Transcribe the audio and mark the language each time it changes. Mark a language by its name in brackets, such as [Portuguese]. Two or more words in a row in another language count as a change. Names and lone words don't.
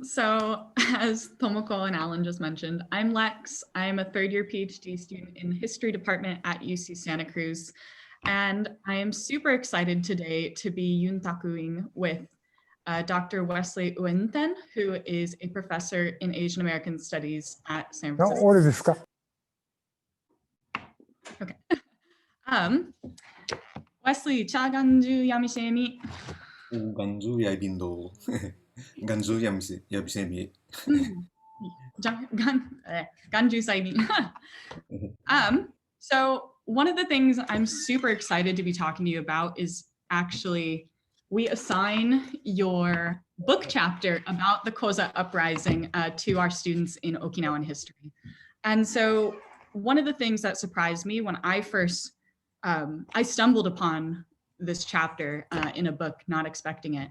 [English] So as Tomoko and Alan just mentioned, I'm Lex. I'm a third-year PhD student in the history department at UC Santa Cruz. And I am super excited today to be yuntakuing with Dr. Wesley Uenten, who is a professor in Asian American Studies at San [Japanese] あ、 [English] Francisco. [Japanese] 俺ですか。 [English] Okay. [Central Okinawan] Wesley, cha ganju yamishemi. ganju yaibindo. ganju yabisemi. Ganju saibin. [English] So one of the things I'm super excited to be talking to you about is actually we assign your book chapter about the Koza Uprising to our students in Okinawan history. And so one of the things that surprised me when I first, I stumbled upon this chapter in a book, not expecting it.